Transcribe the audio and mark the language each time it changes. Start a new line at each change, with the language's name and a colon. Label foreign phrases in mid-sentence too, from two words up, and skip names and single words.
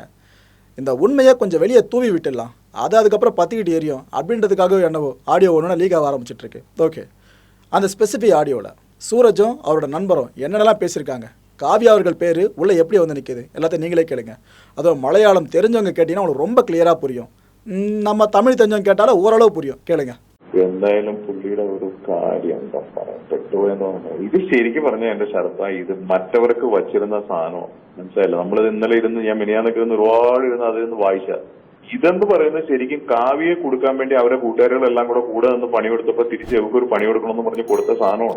Tamil: இந்த உண்மையை கொஞ்சம் வெளியே தூவி விட்டுடலாம், அது அதுக்கப்புறம் பற்றிக்கிட்டு எரியும் அப்படின்றதுக்காக என்னவோ ஆடியோ ஒன்று லீக் ஆக ஆரம்பிச்சிட்ருக்கு. ஓகே, அந்த
English: specific audio
Tamil: சூரஜும் அவரோட நண்பரும் என்னென்னலாம் பேசியிருக்காங்க, காவியா அவர்கள் பேர் உள்ளே எப்படி வந்து நிற்கிது எல்லாத்தையும் நீங்களே கேளுங்க. அதுவும் மலையாளம் தெரிஞ்சவங்க கேட்டிங்கன்னா உங்களுக்கு ரொம்ப கிளியராக புரியும். நம்ம தமிழ் தெரிஞ்சவங்க கேட்டாலும் ஓரளவு புரியும், கேளுங்க.
Malayalam: എന്തായാലും പുള്ളിയുടെ ഒരു കാര്യം എന്താ പറയാൻ പെട്ടുപോയെന്ന് പറഞ്ഞു. ഇത് ശരിക്കും പറഞ്ഞ എന്റെ ശരത്ത, ഇത് മറ്റവർക്ക് വച്ചിരുന്ന സാധനമാണ്, മനസ്സിലായില്ല. നമ്മളിത് ഇന്നലെ ഇരുന്ന് ഞാൻ മിനിയാന്നൊക്കെ ഇരുന്ന് ഒരുപാട് ഇരുന്ന് അതിൽ വായിച്ച ഇതെന്ന് പറയുന്നത് ശരിക്കും കാവ്യയെ കൊടുക്കാൻ വേണ്ടി അവരെ കൂട്ടുകാരികളെല്ലാം കൂടെ നിന്ന് പണിയെടുത്തപ്പോ തിരിച്ച് ഇവർക്ക് ഒരു പണി കൊടുക്കണമെന്ന് പറഞ്ഞ് കൊടുത്ത സാധനമാണ്.